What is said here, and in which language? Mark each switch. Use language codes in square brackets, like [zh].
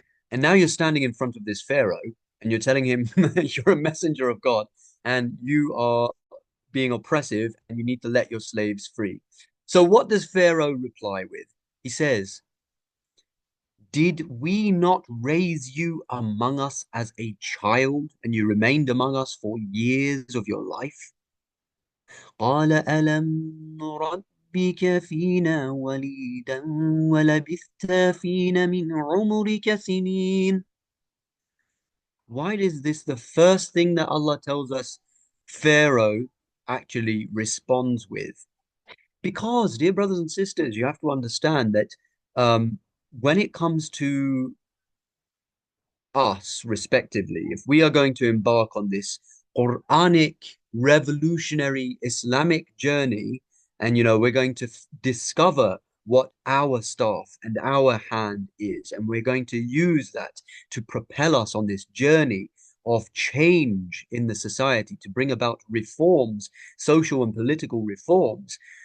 [en] And now you're standing in front of this Pharaoh and you're telling him you're a messenger of God and you are being oppressive and you need to let your slaves free. So what does Pharaoh reply with? He says, did we not raise you among us as a child and you remained among us for years of your life? [ar] قال ألم نربك فينا وليدا ولبثت فينا من عمرك سنين. [en] Why is this the first thing that Allah tells us Pharaoh actually responds with? Because, dear brothers and sisters, you have to understand that when it comes to us, respectively, if we are going to embark on this Quranic, revolutionary Islamic journey, and we're going to discover what our staff and our hand is, and we're going to use that to propel us on this journey of change in the society to bring about reforms, social and political reforms.